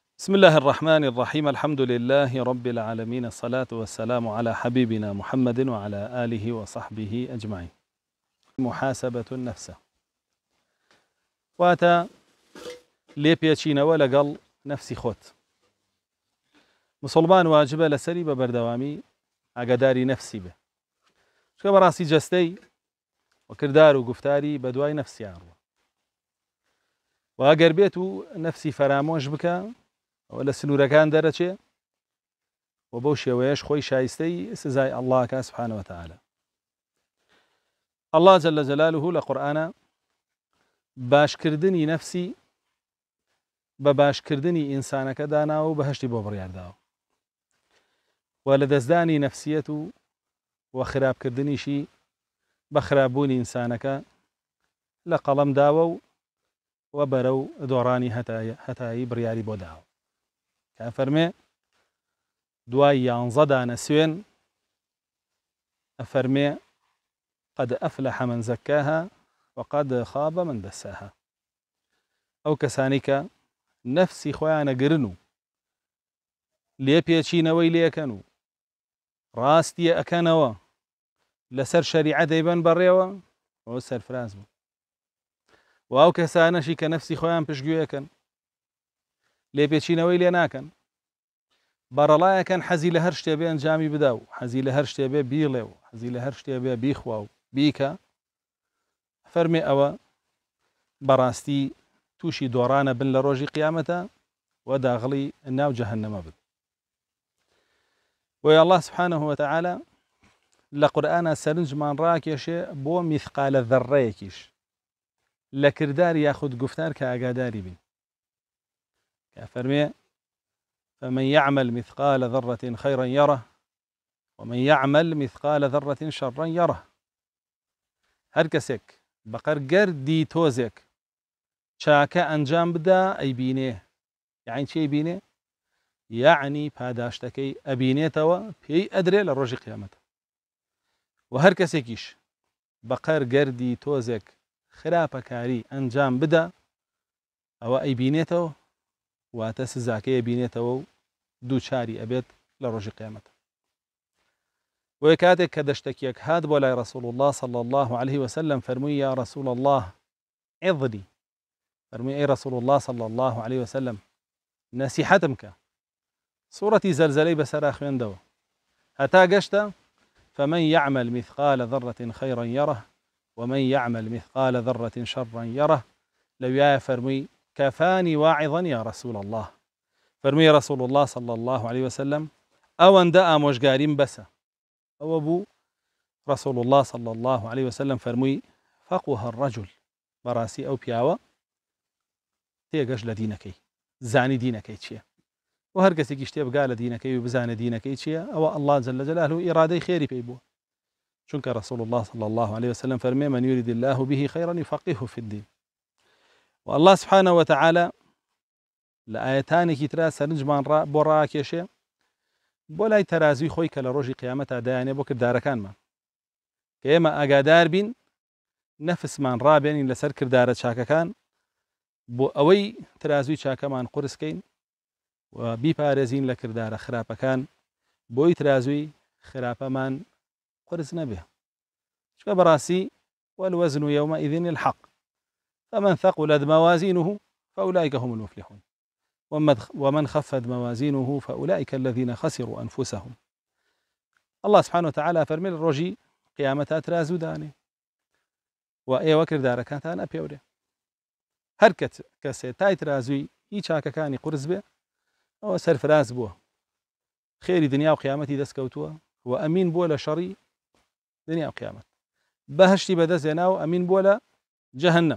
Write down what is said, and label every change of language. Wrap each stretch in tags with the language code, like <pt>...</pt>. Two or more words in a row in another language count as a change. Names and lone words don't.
<ar>بسم الله الرحمن الرحيم. الحمد لله رب العالمين، الصلاة والسلام على حبيبنا محمد وعلى آله وصحبه أجمعين. محاسبة النفس</ar> <ckb>واتا لێپێچینەوە لەگەڵ نفسی خۆت. مسلمان واجبە لەسەری بە بەردەوامی ئاگاداری نفسی بێ، چکە بەڕاستی جەستەی و کردار و گفتاری بە دوای نفسیان ڕوە، و ئەگەر بێت و نفسی فەرامۆش بکە ئەوە لە سنوورەکان دەرەچێ و بەو شێوەیەش خۆی شایستەی سزای ئەڵڵاکە</ckb> <ar>سبحانه وتعالى. الله جل جلاله</ar> <ckb>لە قورئانە باشکردنی نفسی بە باشکردنی ئینسانەکە داناوە و بەهەشتی بۆ بڕیارداوە، و لە دەستدانی نفسیەت و خراپکردنیشی بە خراپبوونی ئینسانەکە لە قەڵەم داوە و بەرەو دۆڕانی هەتایی بڕیاری بۆ داوە. کە فەرمێ دوای 11 دانە سوێن ئەفەرمێ</ckb> <ar>قد أفلح من زكاها وقد خاب من دساها.</ar> <ckb>ئەو کەسانی کە نفسی خۆیانە گرن و لێپێچینەوەی لێەکەن و ڕاستیە ئەکەنەوە لەسەر شەریعە دەیبەن بەڕێوە، ئەوە سەرفراز بوو. و ئەو کەسانەشی کە نفسی خۆیان پشتگوێەکەن لێپێچینەوەی لێ ناکەن، بەڕەڵایەکەن حەزی لە هەر شتێ بێ ئەنجامی بدا و حەزی لە هەر شتێ بێ بیڵێ و حەزی لە هەر شتێ بێ بیخوا و بیکە، فەرمێ ئەوە بەڕاستی تووشی دۆڕانە بن لە ڕۆژی قیامەتە و داغڵی ناو جەهەنەمە بن. وی</ckb> <ar>الله سبحانه وتعالى</ar> <ckb>لە قورئانە سەرنجمان ڕاکێشێ بۆ میثقالە ذەڕەیەکیش لە کردار یاخود گفتار کە ئاگاداری بین. کە فەرمێ</ckb> <ar>فمن يعمل مثقال ذرة خيرا يره ومن يعمل مثقال ذرة شرا يره.</ar> <ckb>هەر کەسێک بەقەر گەردی تۆزێک چاکە ئەنجام بدا ئەیبینێ. یعنی چی ئەیبینێ؟ یعنی پاداشتەکەی ئەبینێتەوە، پێی ئەدرێ لە ڕۆژی قیامەتە. و هەر کەسێکیش بەقەر گەردی تۆزێک خراپەکاری ئەنجام بدا ئەوە ئەیبینێتەوە، واتە سزاکەی ئەبینێتەوە و دووچاری ئەبێت لە ڕۆژی قیامەتە. و کاتێک کە دەشتێکێک هات بۆ لای</ckb> <ar>رسول الله صلى الله عليه وسلم</ar> <ckb>فەرمووی</ckb> <ar>یا رسول الله عظني،</ar> <ckb>فەرمووی ئەی</ckb> <ar>رسول الله صلى الله عليه وسلم</ar> <ckb>نەسیحەتم کە. سوورەتی زەلزەلەی بەسەرا خوێندەوە هەتا گەشتە</ckb> <ar>فمن يعمل مثقال ذرة خيرا يره ومن يعمل مثقال ذرة شرا يره.</ar> <ckb>لەویایە فەرمووی</ckb> <ar>كفاني واعظا يا رسول الله.</ar> <ckb>فەرمووی</ckb> <ar>رسول الله صلى الله عليه وسلم</ar> <ckb>ئەوەندە ئامۆژگاریم بەسە. ئەوە بوو</ckb> <ar>رسول الله صلى الله عليه وسلم</ar> <ckb>فەرمووی</ckb> <ar>فقه الرجل،</ar> <ckb>بەڕاستی ئەو پیاوە تێگەش لە دینەکەی، زانی دینەکەی چییە. و هەر کەسێکی شتێ بگا لە دینەکەی و بزانە دینەکەی چییە، ئەوە</ckb> <ar>الله جل جلاله</ar> <ckb>ئیرادەی خێری پێی بووە. چونکە</ckb> <ar>رسول الله صلى الله عليه وسلم</ar> <ckb>فەرمێ</ckb> <ar>من يريد الله به خيرا يفقهه في الدين.</ar> <ckb>و</ckb> <ar>الله سبحانه وتعالى</ar> <ckb>لە ئاەتانێکی ترا سەرنجمان بۆ ڕاکێشێ بۆ لای تەرازوی خۆی کە لە ڕۆژی قیامەتە دایانێ بۆ کردارەکانمان، کە ئێمە ئاگادار بین نەفسمان ڕابێنین لەسەر کردارە چاکەکان بۆ ئەوەی ترازوی چاکەمان قورسکەین و بیپارێزین لە کردارە خراپەکان بۆی ترازوی خراپەمان قورس نەبێ. چکە بەڕاستی</ckb> <ar>والوزن يومئذ الحق فمن ثقلت موازينه فأولئك هم المفلحون ومن خفت موازينه فأولئك الذين خسروا أنفسهم. الله سبحانه وتعالى</ar> <ckb>فرمي الرجي قيامتها ترازو داني وإيوة كرداركاتان أبيوري. هەر کەسێ تای ترازوی هیچ چاکەکانی قورس بێ ئەوە سەرفراز بووە، خێری دنیا و قیامەتی دەستکەوتووە و ئەمین بووە لە شەڕی دنیا و قیامەت، بەهشتی بەدەستێنا و ئەمین بووە لە جەهەنەم.</ckb>